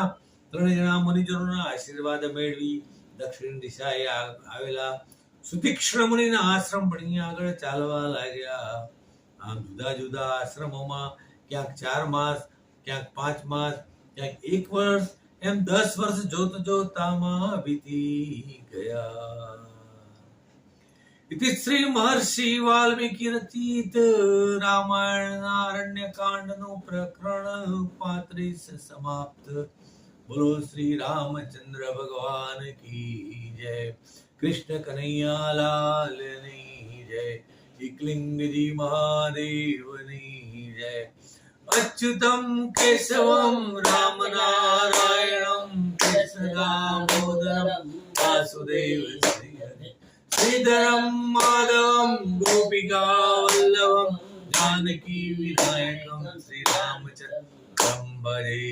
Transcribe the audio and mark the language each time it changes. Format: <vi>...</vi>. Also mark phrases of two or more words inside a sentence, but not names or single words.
<gu>ત્રણેય જણા મુનિજનોના આશીર્વાદ મેળવી દક્ષિણ દિશાએ આવેલા સુતીક્ષ્ણ મુનિના આશ્રમ બની આગળ ચાલવા લાગ્યા. આમ જુદા જુદા આશ્રમોમાં ક્યાંક 4 માસ, ક્યાંક 5 માસ, ક્યાંક 1 વર્ષ, એમ 10 વર્ષ જોતામાં વીતી ગયા. ઇતિ શ્રી મહર્ષિ વાલ્મીકિ રચિત રામાયણ આરણ્ય કાંડ નું પ્રકરણ 35 સમાપ્ત.</gu> <hi>बोलो श्री रामचंद्र भगवान की जय. कृष्ण कन्हैया लाल की जय.</hi> <gu>એકલિંગજી મહાદેવની જય.</gu> <sa>અચ્યુતમ કેશવમ રામ નારાયણમ કૃષ્ણ દામોદરમ વાસુદેવ શ્રી હરિ. શ્રીધરમ માધવમ ગોપિકા વલ્લભમ જાનકી વિનાયકમ શ્રી રામચંદ્રમ ભજે.</sa>